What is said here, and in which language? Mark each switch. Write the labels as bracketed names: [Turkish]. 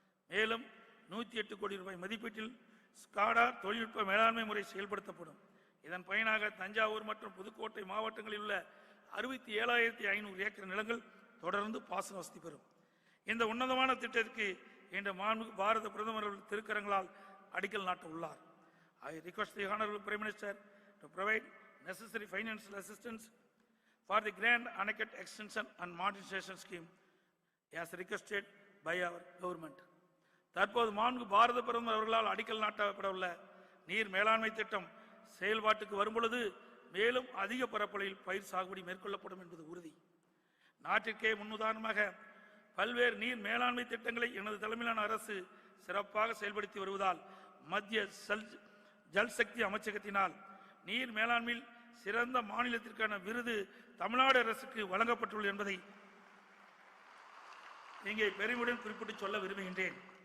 [Tamil] மேலும் 108 கோடி ரூபாய் மதிப்பீட்டில் ஸ்காடா தொழில்நுட்ப மேலாண்மை முறை செயல்படுத்தப்படும். இதன் பயனாக தஞ்சாவூர் மற்றும் புதுக்கோட்டை மாவட்டங்களில் உள்ள 67,500 ஏக்கர் நிலங்கள் தொடர்ந்து பாசன வசதி பெறும். இந்த உன்னதமான திட்டத்திற்கு இன்று மாண்புமிகு பாரத பிரதமர் திருக்கரங்களால் அடிக்கல் நாட்ட உள்ளார். [English] I request the Honorable Prime Minister to provide necessary financial assistance for the Grand Anakat Extension and Modernization Scheme as requested by our government. [Tamil] தற்போது மாண்புமிகு பாரத பிரதமர் அவர்களால் அடிக்கல் நாட்டப்பட உள்ள நீர் மேலாண்மை திட்டம் செயல்பாட்டுக்கு வரும்பொழுது மேலும் அதிக பரப்பளவில் பயிர் சாகுபடி மேற்கொள்ளப்படும் என்பது உறுதி. நாட்டிற்கே முன்னுதாரணமாக பல்வேறு நீர் மேலாண்மை திட்டங்களை எனது தலைமையிலான அரசு சிறப்பாக செயல்படுத்தி வருவதால் மத்திய ஜல்சக்தி அமைச்சகத்தினால் நீர் மேலாண்மையில் சிறந்த மாநிலத்திற்கான விருது தமிழ்நாடு அரசுக்கு வழங்கப்பட்டுள்ளது என்பதை இங்கே பெருமையுடன் குறிப்பிட்டு சொல்ல விரும்புகின்றேன்.